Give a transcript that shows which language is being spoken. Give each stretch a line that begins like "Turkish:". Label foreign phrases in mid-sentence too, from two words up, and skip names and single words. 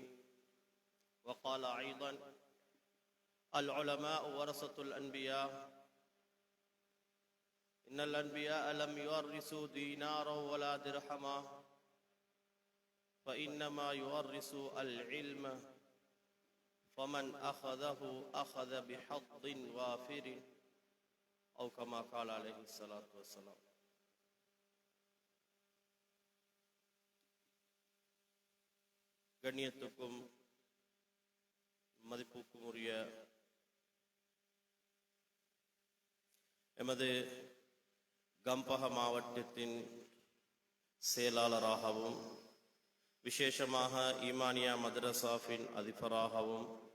Arabic: وقال أيضا العلماء ورثة الأنبياء إن الأنبياء لم يورثوا دينارا ولا درهما فإنما يورثوا العلم فمن أخذه أخذ بحظ وافر أو كما قال عليه الصلاة والسلام.
Tamil: கண்ணியத்துக்கும் மதிப்புக்கும் உரிய எமது கம்பஹ மாவட்டத்தின் செயலாளராகவும் விசேஷமாக ஈமானியா மதரசாவின் அதிபராகவும்